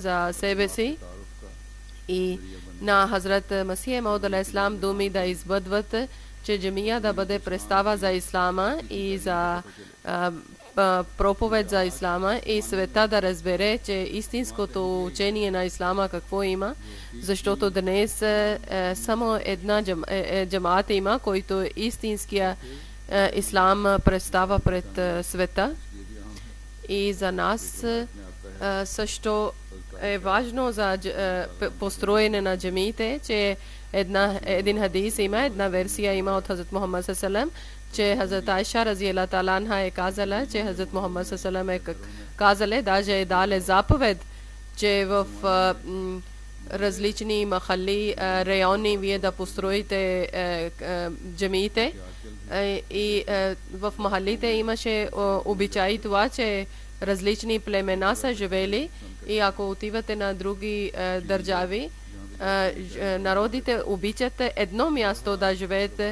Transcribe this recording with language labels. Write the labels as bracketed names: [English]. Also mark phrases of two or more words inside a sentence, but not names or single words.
[Bulgarian] за себе си и на Хазрат Масих Мауд алейхиссалам думи да избъдват, че джамия да бъде представа за ислама и за проповед за ислама и света да разбере, че истинското учение на ислама какво има, защото днес само една джамаат има, който истинския ислам представа пред света. И за нас също е важно за построене на джамиите, че един хадис има, една версия има от Хазрат Мухаммад саллаллаху, че Хазрат Айша [Arabic] رضي الله تعالى عنها [Bulgarian] е казала, че Хазрат Мухаммад саллаллаху е казала, даже е дала заповед, че в различни махали, райони вие да построите джамиите. И в махалите имаше обичай това, че различни племена са живели и ако отивате на други държави, народите обичат едно място да живеете.